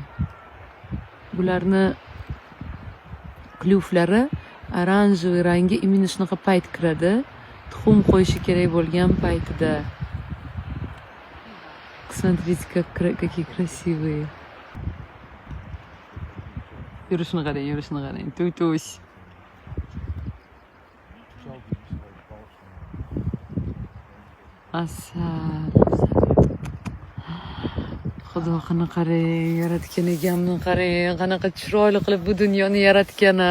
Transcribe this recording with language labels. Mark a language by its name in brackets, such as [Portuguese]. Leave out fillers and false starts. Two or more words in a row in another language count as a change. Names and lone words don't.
[Uzbek] Bularni клювlari oranжевый rangi imенно shunaqa payt kiradi. Tuxum qo'yishi kerak bo'lgan paytida. [Russian] Смотрите, какие красивые. [Uzbek] Yurishini qarang. To'to'sh. Asal. Xudo qanaqa qarang, yaratgan egamni qarang, qanaqa chiroyli qilib bu dunyoni yaratgani.